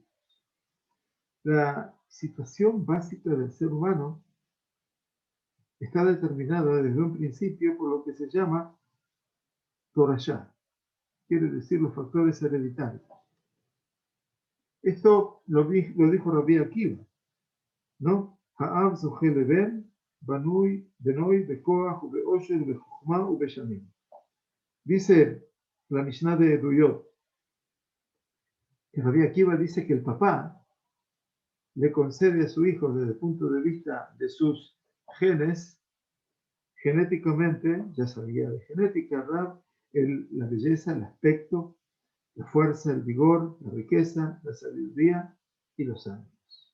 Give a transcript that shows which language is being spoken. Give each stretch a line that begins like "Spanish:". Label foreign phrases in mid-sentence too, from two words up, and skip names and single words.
Spanish: La situación básica del ser humano está determinada desde un principio por lo que se llama Torashá, quiere decir los factores hereditarios. Esto lo dijo Rabbi Akiva, ¿no?
Hebrew: האב זוכה לבן בנוי בנוי בכח בעושר בחכמה ובשנים.
Spanish: Dice la Mishnah de Eduyot, que Rabbi Akiva dice que el papá le concede a su hijo desde el punto de vista de sus genes, genéticamente, ya sabía de genética, Rab, la belleza, el aspecto, la fuerza, el vigor, la riqueza, la sabiduría y los años.